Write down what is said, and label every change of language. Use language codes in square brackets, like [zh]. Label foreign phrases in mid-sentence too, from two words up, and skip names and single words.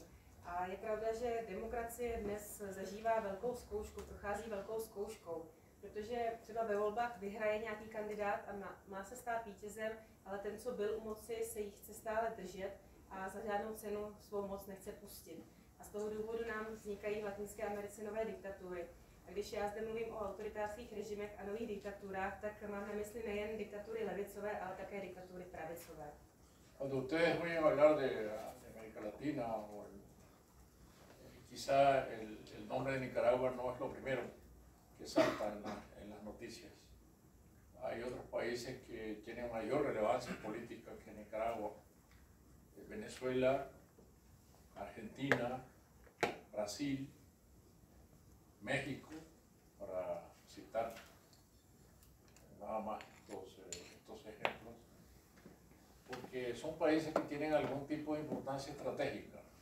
[cs] A je pravda, že demokracie dnes zažívá velkou zkoušku, prochází velkou zkouškou, protože třeba ve volbách vyhraje nějaký kandidát a má se stát vítězem, ale ten, co byl u moci, se jí chce stále držet a za žádnou cenu svou moc nechce pustit. A z toho důvodu nám vznikají v Latinské Americe nové diktatury. A když já zde mluvím o autoritářských režimech a nových diktaturách, tak mám na mysli nejen diktatury levicové, ale také diktatury pravicové. [es] Cuando ustedes oyen hablar de América Latina, o quizá el nombre de Nicaragua no es lo primero que salta en las noticias. Hay otros países que tienen mayor relevancia política que Nicaragua: Venezuela, Argentina, Brasil, México, para citar nada más estos ejemplos, porque son países que tienen algún tipo de importancia estratégica.